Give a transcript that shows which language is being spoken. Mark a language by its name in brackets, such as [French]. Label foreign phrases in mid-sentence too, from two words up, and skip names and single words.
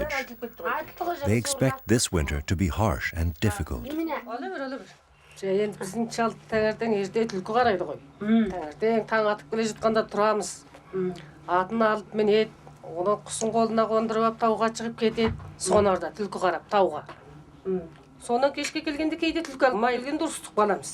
[English] They expect this winter to be harsh and difficult. [Kazakh] Енді біздің шал таңертең ерте түлкі қарайды ғой. Таңертең таң атып келе жатқанда тұрамыз. Атын алып мінеді, оны құсын қолына қондырып алып тауға шығып кетеді. Сонарда түлкі қарап тауға. Сонан кешке келгенде кейде түлкі алмай келгенде ұрыстық баламыз.